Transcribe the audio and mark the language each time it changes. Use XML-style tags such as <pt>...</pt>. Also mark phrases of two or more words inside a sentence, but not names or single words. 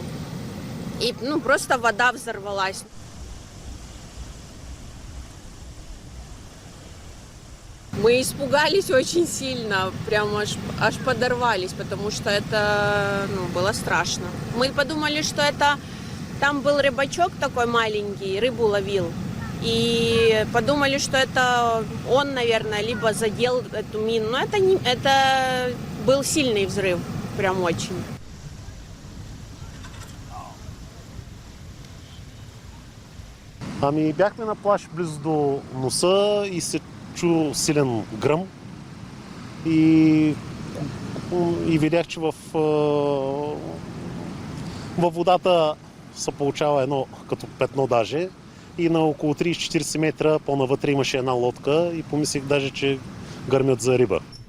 <ru>И просто вода взорвалась. Мы испугались очень сильно, прям аж подорвались, потому что это было страшно. Мы подумали, что это там был рыбачок такой маленький, рыбу ловил. И подумали, что это он, наверное, либо задел эту мину. Но это был сильный взрыв, прям очень.</ru> <bg>Ами бяхме на плаж близо до носа и се чу силен гръм и видях, че във водата се получава едно като петно даже и на около 30-40 метра по-навътре имаше една лодка и помислих даже, че гърмят за риба.</bg>